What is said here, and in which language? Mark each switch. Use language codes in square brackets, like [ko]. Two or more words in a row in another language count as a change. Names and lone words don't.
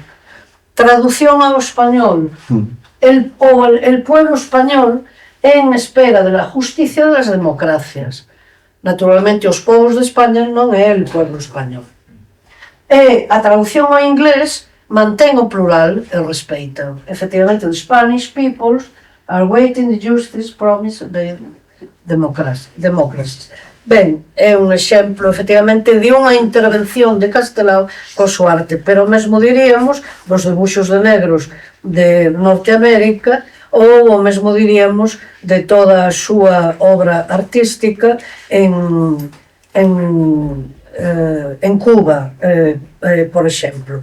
[gl] Traducción ao español: [es] el pueblo español en espera de la justicia de las democracias. [gl] Naturalmente, os povos de España non é [es] el pueblo español. [gl] E a traducción ao inglés mantén o plural e respeita. Efectivamente, [en] the Spanish peoples are waiting the justice promised by democracies. [gl] Ben, é un exemplo, efectivamente, de unha intervención de Castelao co súa arte, pero mesmo diríamos dos debuxos de negros de Norteamérica, ou o mesmo diríamos de toda a súa obra artística en Cuba, por exemplo.